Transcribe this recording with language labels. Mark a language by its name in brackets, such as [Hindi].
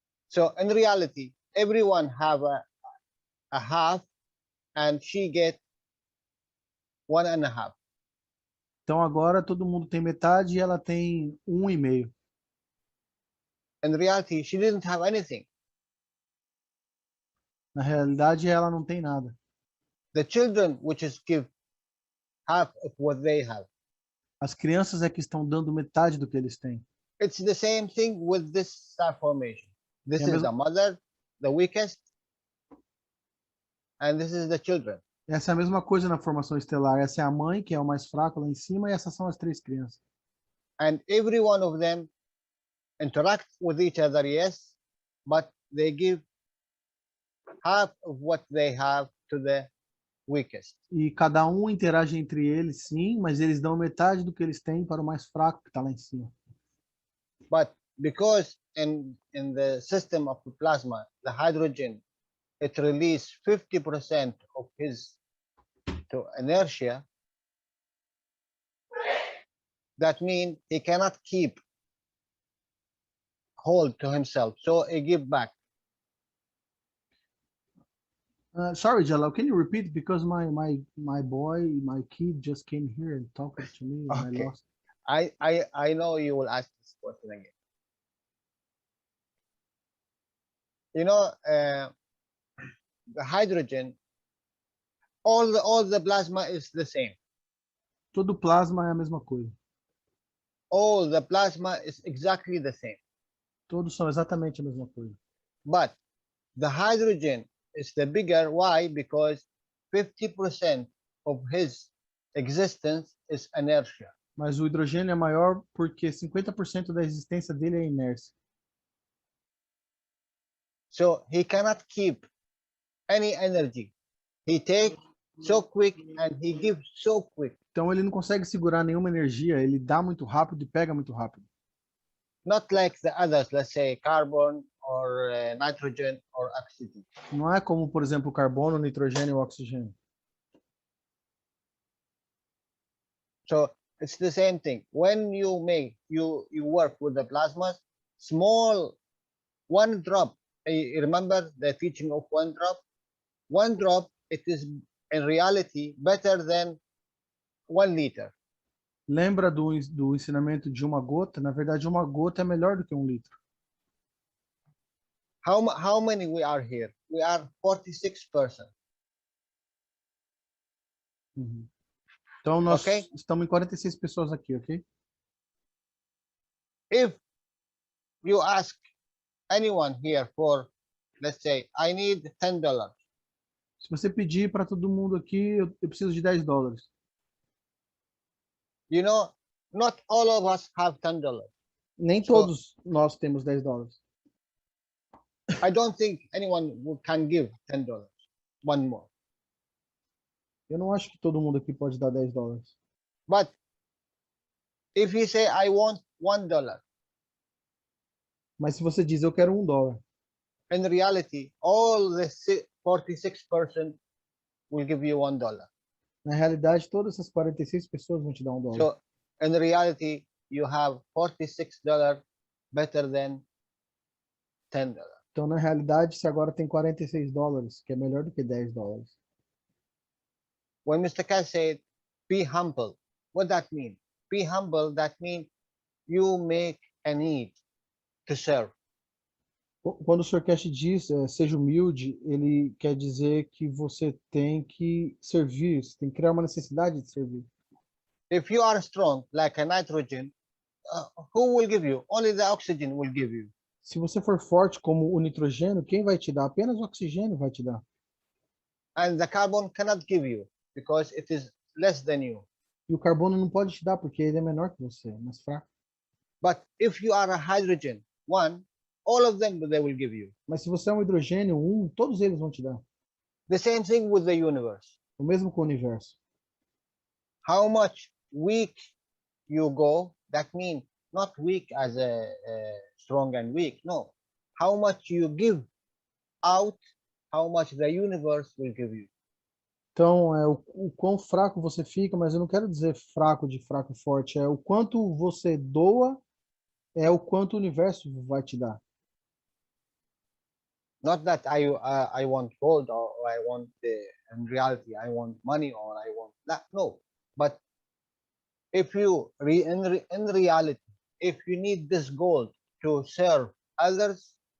[English] So in reality, everyone have a half and she get 1.5. [Portuguese] Então agora todo mundo tem metade e ela tem 1,5. [English] In reality, she didn't have anything. [Portuguese] Na realidade, ela não tem nada. [English] The children which is give half of what they have. [Portuguese] As crianças é que estão dando metade do que eles têm. [English] It's the same thing with this star formation. This [Portuguese] É [English] is [Portuguese] mesmo- [English] the mother, the weakest, and this is the children. [Portuguese] Essa é a mesma coisa na formação estelar. Essa é a mãe, que é o mais fraco lá em cima, e essas são as 3 crianças. [English] And every one of them interact with each other, yes, but they give half of what they have to the weakest. [Portuguese] E cada um interage entre eles, sim, mas eles dão metade do que eles têm para o mais fraco que está lá em cima. [English] But because in the system of the plasma, the hydrogen, it releases 50% of his to inertia, that means he cannot keep hold to himself, so he give back. Sorry, Jalal, can you repeat? Because my boy, my kid just came here and talked to me, and I Okay. lost. I know you will ask this question again. You know, the hydrogen, all the plasma is the same. [Portuguese] Todo plasma é a mesma coisa. [English] All the plasma is exactly the same. [Portuguese] Todos são exatamente a mesma coisa. [English] But the hydrogen is the bigger. Why? Because 50% of his existence is inertia. [Portuguese] Mas o hidrogênio é maior porque 50% da existência dele é inércia. [English] So he cannot keep any energy. He takes so quick and he gives so quick. [Portuguese] Então ele não consegue segurar nenhuma energia, ele dá muito rápido e pega muito rápido. [English] Not like the others, let's say carbon or nitrogen or oxygen. [Portuguese] Não é como, por exemplo, o carbono, o nitrogênio ou o oxigênio. [English] So it's the same thing. When you work with the plasmas, small one drop. You remember the teaching of one drop? One drop, it is in reality better than 1 liter. [Portuguese] Lembra do ensinamento de uma gota? Na verdade, uma gota é melhor do que 1 litro. [English] How many we are here? We are 46 persons. [Portuguese] Uhum. Então nós [English] Okay. [Portuguese] estamos em 46 pessoas aqui, ok? [English] If you ask anyone here for, let's say, I need $10. [Portuguese] Se você pedir para todo mundo aqui, eu preciso de $10. [English] You know, not all of us have $10. [Portuguese] Nem [English] So- [Portuguese] todos nós temos $10. [English] I don't think anyone can give $10. One more. [Portuguese] Eu não acho que todo mundo aqui pode dar $10. [English] But if you say I want $1, [Portuguese] Mas se você diz eu quero $1, [English] in reality, all the 46% will give you $1. [Portuguese] na realidade todas essas 46 pessoas vão te dar $1. [English] So in reality, you have $46 better than $10. [Portuguese] Então na realidade você agora tem $46, que é melhor do que $10. [English] When Mr. Cass said, be humble, what that mean? Be humble, that means you make a need to serve. [Portuguese] Quando o Sr. Cash diz seja humilde, ele quer dizer que você tem que servir, você tem que criar uma necessidade de servir. [English] If you are strong, like a nitrogen, who will give you? Only the oxygen will give you. [Portuguese] Se você for forte como o nitrogênio, quem vai te dar? Apenas o oxigênio vai te dar. [English] And the carbon cannot give you because it is less than you. [Portuguese] E o carbono não pode te dar porque ele é menor que você, é mais fraco. [English] But if you are a hydrogen, one, all of them they will give you. [Portuguese] Mas se você é um hidrogênio, todos eles vão te dar. [English] The same thing with the universe. [Portuguese] O mesmo com o universo. [English] How much weak you go, that means not weak as a strong and weak, no. How much you give out, how much the universe will give you. [Portuguese] Então, o quão fraco você fica, mas eu não quero dizer fraco de fraco e forte, é o quanto você doa, é o quanto o universo vai te dar. [English] Not that I want gold or I want in reality I want money or I want that, no. But if you in reality, if you need this gold to serve others,